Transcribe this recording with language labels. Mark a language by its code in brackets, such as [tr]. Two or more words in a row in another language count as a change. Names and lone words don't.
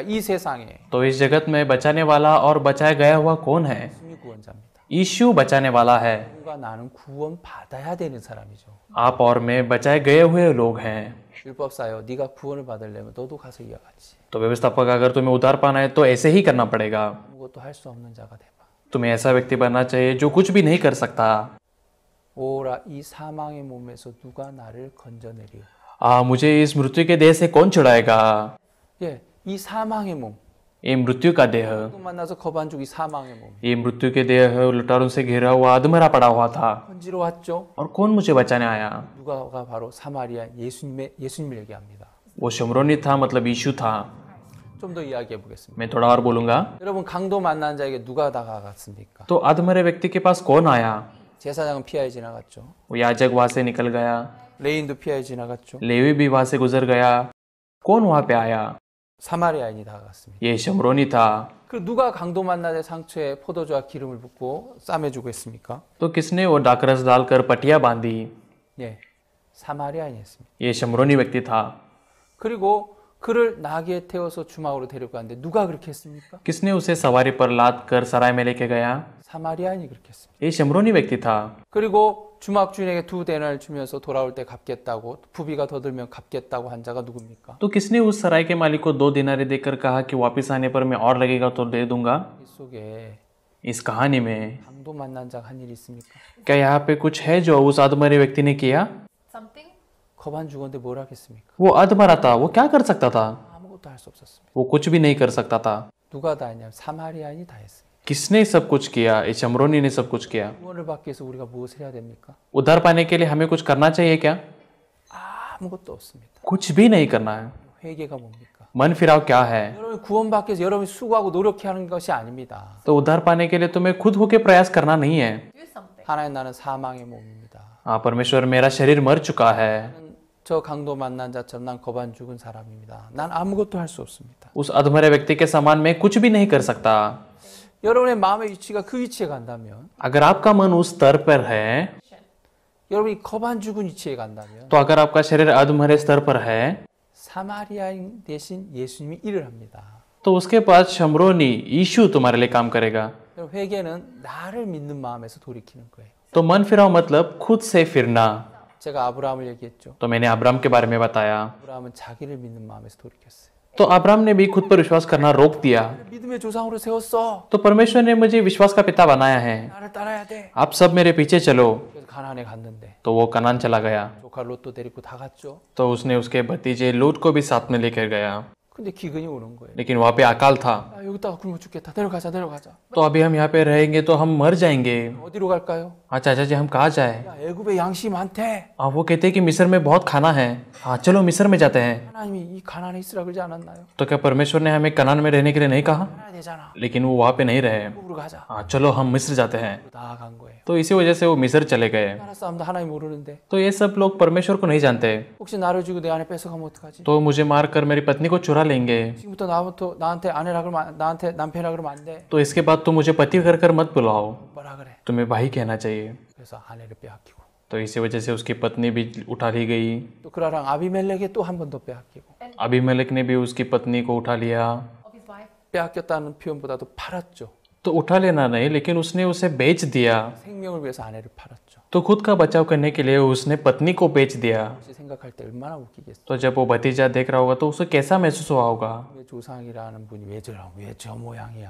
[ko] 이 세상에 [hi] तो इस जगत में बचाने वाला और बचाया गया हुआ कौन है? [ko] 예수님이 구원자입니다. [hi] यीशु बचाने वाला है। [ko] 누가 나는 구원 받아야 되는 사람이죠. [hi] आप और मैं बचाए गए हुए लोग हैं। [ko] 율법사요, 네가 구원을 받으려면 너도 가서 이와 같이 [hi] तो व्यवस्थापक अगर तुम्हें उद्धार पाना है तो ऐसे ही करना पड़ेगा। [ko] 아무것도 할 수 없는 자가 돼봐. [hi] तुम्हें ऐसा व्यक्ति बनना चाहिए जो कुछ भी नहीं कर सकता। [ko] 오라 이 사망의 몸에서 누가 나를 건져내리오. [hi] मुझे इस मृत्यु के देह से कौन छुड़ाएगा? [ko] 예, 이 사망의 몸. [hi] ये मृत्यु का देह, [ko] 또 만나서 거반죽 이 사망의 몸. [hi] ये मृत्यु के देह लटारों से घिरा हुआ अधमरा पड़ा हुआ था। [ko] 건지러 왔죠. [hi] और कौन मुझे बचाने आया? [ko] 누가가 바로 사마리아 예수님을 얘기합니다. [hi] वो शमरोनी था, मतलब यीशु था। [ko] 좀 더 이야기해 보겠습니다. [hi] मैं थोड़ा और बोलूंगा। [ko] 여러분 강도 만난 자에게 누가 다가갔습니까? [hi] तो अधमरे व्यक्ति के पास कौन आया? [ko] 제사장은 피하여 지나갔죠. [hi] वो याजक वहां से निकल गया, [ko] 레인도 피하여 지나갔죠. [hi] लेवी भी वहां से गुजर गया। कौन वहां पे आया? [ko] 사마리아인이 다가갔습니다. [hi] ये शमरोनी था। [ko] 그 누가 강도 만난 자의 상처에 포도주와 기름을 붓고 싸매주고 했습니까? [hi] तो किसने वो डाकरस डालकर पटिया बांधी? [ko] 예, 사마리아인이었습니다. [hi] ये शमरोनी व्यक्ति था। [ko] 그리고 그를 나귀에 태워서 주막으로 데려갔는데 누가 그렇게 했습니까? [hi] किसने उसे सवारी पर लाद कर सराय में लेके गया? [ko] 사마리아인이 그렇게 했습니다. [hi] ये शमरोनी व्यक्ति था। [ko] 그리고 주막 주인에게 2데나리를 주면서 돌아올 때 갚겠다고, 부비가 더 들면 갚겠다고 한 자가 누굽니까? [hi] तो किसने उस सराय के मालिक को 2 दिनारे देकर कहा कि वापस आने पर मैं और लगेगा तो दे दूंगा? [ko] 이 속에 [hi] इस कहानी में [ko] 강도 만난 자가 한 일이 있습니까? [hi] क्या यहाँ पे कुछ है जो उस अधमरे व्यक्ति ने किया? [en] Something? [ko] 거반 죽었는데 뭘 하겠습니까? [hi] वो अधमरा था, वो क्या कर सकता था? [ko] 아무것도 할 수 없었습니다. [hi] वो कुछ भी नहीं कर सकता था। [ko] 누가 다 했냐면 사마리아인이 다 했습니다. [hi] किसने सब कुछ किया? इस शमरोनी ने सब कुछ किया। [ko] 구원을 받기 위해서 우리가 무엇을 해야 됩니까? [hi] उद्धार पाने के लिए हमें कुछ करना चाहिए क्या? [ko] 아무것도 없습니다. [hi] कुछ भी नहीं करना है। [ko] 회개가 뭡니까? [hi] मन फिराव क्या है? [ko] 여러분이 구원받기 위해서 여러분이 수고하고 노력해야 하는 것이 아닙니다. [hi] तो उद्धार पाने के लिए तुम्हें खुद होके प्रयास करना नहीं है। [en] Do something. [ko] 하나님 나는 사망의 몸입니다. [hi] हाँ परमेश्वर मेरा शरीर मर चुका है। [ko] 저 강도 만난 자처럼 난 거반 죽은 사람입니다. 난 아무것도 할 수 없습니다. [hi] उस अधमरे व्यक्ति के समान मैं कुछ भी नहीं कर सकता। [ko] 여러분의 마음의 위치가 그 위치에 간다면, [hi] अगर आपका मन उस स्तर पर है, [ko] 여러분이 거반 죽은 위치에 간다면 [hi] तो अगर आपका शरीर अधमरे स्तर पर है, [ko] 사마리아인 대신 예수님이 일을 합니다. [hi] तो उसके बाद शमरोनी यीशु तुम्हारे लिए काम करेगा। [ko] 여러분, 회개는 나를 믿는 마음에서 돌이키는 거예요. [hi] तो मन फिराव मतलब खुद से फिरना। [ko] 제가 아브라함을 얘기했죠. [hi] तो मैंने अब्राम के बारे में बताया। [ko] 아브라함은 자기를 믿는 마음에서 돌이켰어요. [hi] तो अब्राम ने भी खुद पर विश्वास करना रोक दिया। [ko] 믿음의 조상으로 세웠어. [hi] तो परमेश्वर ने मुझे विश्वास का पिता बनाया है, [ko] 나를 따라야 돼. [hi] आप सब मेरे पीछे चलो। [ko] 그래서 가나안에 갔는데 [hi] तो वो कनान चला गया। [ko] 조카 롯도 데리고 다 갔죠. [hi] तो उसने उसके भतीजे लूत को भी साथ में लेकर गया, [ko] 근데 기근이 오는 거예요. [hi] लेकिन वहाँ पे अकाल था। [ko] 야, 여기다가 굶어 죽겠다. 내려가자, 내려가자. [hi] तो अभी हम यहाँ पे रहेंगे तो हम मर जाएंगे। [ko] 어디로 갈까요? [hi] हाँ चाचा जी, हम कहाँ जाए? [ko] 야, 애굽에 양식이 많대. [hi] हाँ वो कहते हैं कि मिस्र में बहुत खाना है। हाँ चलो मिस्र में जाते हैं। [ko] 하나님이 이 가나안에 있으라 그러지 않았나요? [hi] तो क्या परमेश्वर ने हमें कनान में रहने के लिए नहीं कहा? [ko] 가야 되잖아. [hi] लेकिन वो वहाँ पे नहीं रहे। [ko] 애굽으로 가자. [hi] हाँ चलो हम मिस्र जाते हैं। [ko] 다 간 거예요. [hi] तो इसी वजह से वो मिस्र चले गए। [ko] 나라 싸움도 하나님 모르는데 [hi] तो ये सब लोग परमेश्वर को नहीं जानते। [ko] 혹시 나를 주고 내 안에 뺏어가면 어떡하지? [hi] तो मुझे मारकर मेरी पत्नी को चुरा लेंगे। [ko] 지금부터 나한테 아내라 그러면 나한테 남편이라 그러면 안 돼. [hi] तो इसके बाद तुम मुझे पति कर कर मत बुलाओ, [ko] 뭐라 그래? [hi] तुम्हें भाई कहना चाहिए। [ko] 그래서 아내를 빼앗기고 [hi] तो इसी वजह से उसकी पत्नी भी उठा ली गई। [ko] 또 그라랑 아비멜렉에 또 한 번 더 빼앗기고 [hi] अबीमेलेक ने भी उसकी पत्नी को उठा लिया। [en] Of his wife. [ko] 빼앗겼다는 표현보다도 팔았죠. [hi] तो उठा लेना नहीं, लेकिन उसने उसे बेच दिया। [ko] 생명을 위해서 아내를 팔았죠. [hi] तो खुद का बचाव करने के लिए उसने पत्नी को बेच दिया। [ko] 혹시 생각할 때 얼마나 웃기겠어. [hi] तो जब वो भतीजा देख रहा होगा तो उसे कैसा महसूस हुआ होगा? [ko] 왜 조상이라는 분이 왜 저 모양이야?